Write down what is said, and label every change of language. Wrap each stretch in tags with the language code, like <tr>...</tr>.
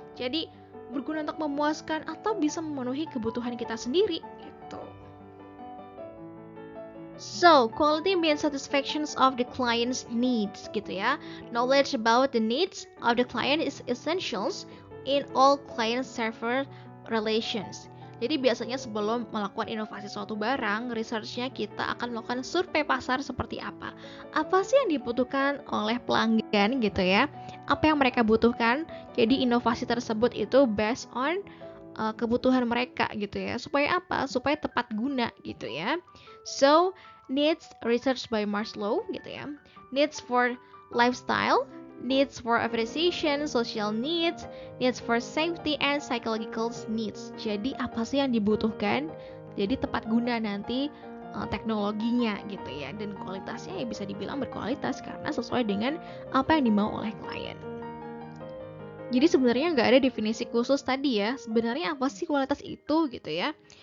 <id>Jadi berguna untuk memuaskan atau bisa memenuhi kebutuhan kita sendiri gitu.</id> <en>So, quality means satisfactions of the client's needs</en> <id>gitu ya.</id> <en>Knowledge about the needs of the client is essentials in all client-server relations.</en> <id>Jadi biasanya sebelum melakukan inovasi suatu barang, research-nya kita akan melakukan survei pasar seperti apa. Apa sih yang dibutuhkan oleh pelanggan gitu ya? Apa yang mereka butuhkan? Jadi inovasi tersebut itu</id> <en>based on</en> <id>kebutuhan mereka gitu ya. Supaya apa? Supaya tepat guna gitu ya.</id> <en>So, needs research by Maslow</en> <id>gitu ya.</id> <en>Needs for lifestyle, needs for appreciation, social needs, needs for safety and psychological needs.</en> <id>Jadi apa sih yang dibutuhkan? Jadi tepat guna nanti teknologinya gitu ya, dan kualitasnya ya bisa dibilang berkualitas karena sesuai dengan apa yang dimau oleh klien. Jadi sebenarnya nggak ada definisi khusus tadi ya. Sebenarnya apa sih kualitas itu gitu ya?</id>